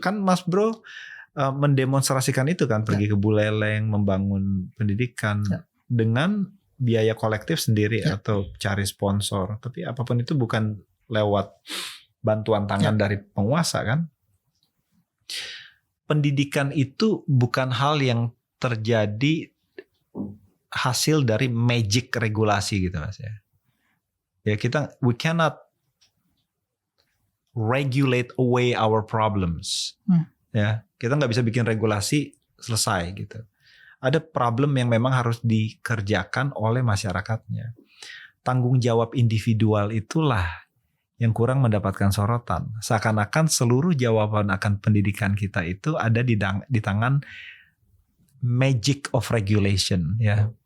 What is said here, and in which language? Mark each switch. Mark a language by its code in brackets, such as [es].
[id] Kan Mas Bro mendemonstrasikan itu kan, pergi ke Buleleng, membangun pendidikan dengan biaya kolektif sendiri atau cari sponsor. Tapi apapun itu bukan lewat bantuan tangan dari penguasa kan. Pendidikan itu bukan hal yang terjadi hasil dari magic regulasi gitu Mas ya. [en] Ya we cannot regulate away our problems. [id] Ya, kita nggak bisa bikin regulasi selesai gitu. Ada problem yang memang harus dikerjakan oleh masyarakatnya. Tanggung jawab individual itulah yang kurang mendapatkan sorotan. Seakan-akan seluruh jawaban akan pendidikan kita itu ada di tangan [en] magic of regulation [id] ya.